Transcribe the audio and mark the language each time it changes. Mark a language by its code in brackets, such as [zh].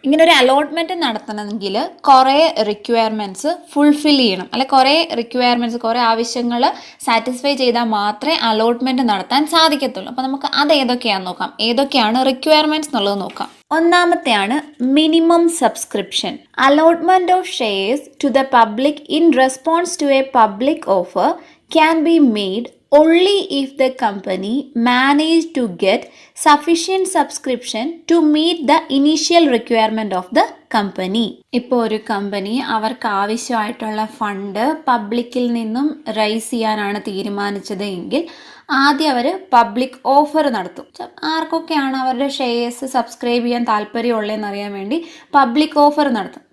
[ml] ഇങ്ങനെ ഒരു അലോട്ട്മെന്റ് നടത്തണമെങ്കിൽ കുറേ റിക്വയർമെന്റ്സ് ഫുൾഫിൽ ചെയ്യണം, അല്ലെ കുറേ റിക്വയർമെന്റ്സ്, കുറേ ആവശ്യങ്ങൾ സാറ്റിസ്ഫൈ ചെയ്താൽ മാത്രമേ അലോട്ട്മെന്റ് നടത്താൻ സാധിക്കത്തുള്ളൂ. അപ്പം നമുക്ക് അത് ഏതൊക്കെയാണെന്ന് നോക്കാം. ഏതൊക്കെയാണ് റിക്വയർമെന്റ്സ് എന്നുള്ളത് നോക്കാം. ഒന്നാമത്തെയാണ് minimum subscription. [en] Allotment of shares to the public in response to a public offer can be made only if the company managed to get sufficient subscription to meet the initial requirement of the company. [ml] ഇപ്പോൾ ഒരു company അവർക്ക് ആവശ്യമായിട്ടുള്ള fund പബ്ലിക്കിൽ നിന്നും rice ചെയ്യാനാണ് തീരുമാനിച്ചത് എങ്കിൽ ആദ്യം അവർ പബ്ലിക് ഓഫർ നടത്തും. ആർക്കൊക്കെയാണ് അവരുടെ ഷെയർസ് സബ്സ്ക്രൈബ് ചെയ്യാൻ താല്പര്യമുള്ളതെന്ന് അറിയാൻ വേണ്ടി പബ്ലിക് ഓഫർ നടത്തും.